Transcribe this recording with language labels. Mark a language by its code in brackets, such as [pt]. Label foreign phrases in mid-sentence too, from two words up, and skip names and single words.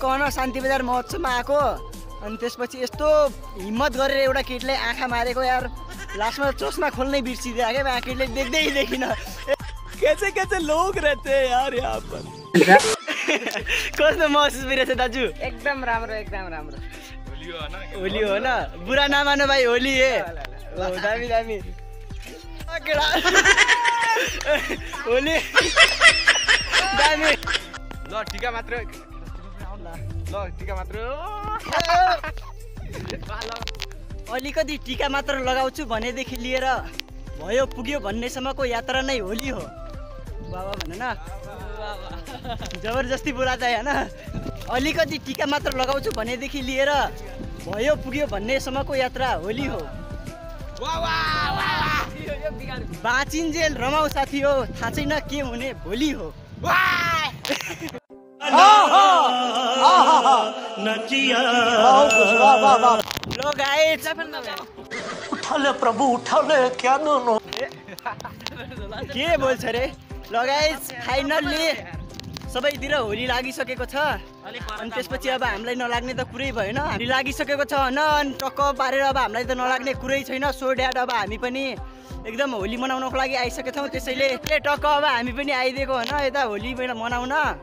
[ne] शान्ति बजार महोत्सवमा आएको अनि त्यसपछि यस्तो हिम्मत गरेर एउटा केटीलाई आँखा मारेको यार लास्टमा चस्मा खोल्नै बिर्सिदियो [hi] क्या मैं [ne] केटीले देख्दै देखिन [hi] कैसे कैसे लोग रहते हैं यार यहाँ पर [ne] कस्तो महसुस भइरहेछ दाजु एकदम राम्रो [hi] होली हो ना बुरा नमानो भाइ होली है [ne] दामी दामी होली दामी ल टिका मात्र अलिकति टिका मात्र लगाउँछु भनेदेखि लिएर भयो पुग्यो भन्नेसम्मको यात्रा नै होली हो बाबा भन न [hi] जबरजस्ती बोलाता है ना [ne] अलिकति टिका मात्र लगाउँछु भनेदेखि लिएर भयो पुग्यो भन्नेसम्मको यात्रा होली हो बाँचिन्जेल रमाउ साथी हो थाहा छैन के हुने भोलि हो लो गाइस [hi] उठा ले प्रभु उठा ले क्या दोनों [ne] के बोल्छ रे ल गाइस फाइनल्ली सबैतिर होली लागिसकेको छ अनि त्यसपछि अब हामीलाई नलाग्ने त कुरै भएन हामी लागिसकेको छ न टक्क पारेर अब हामीलाई त नलाग्ने कुरै छैन [en] so dad [ne] अब हामी पनि एकदम होली मनाउनको लागि आइसकेका छौँ त्यसैले टक्क अब हामी पनि आइदिएको होइन यता होली मनाउन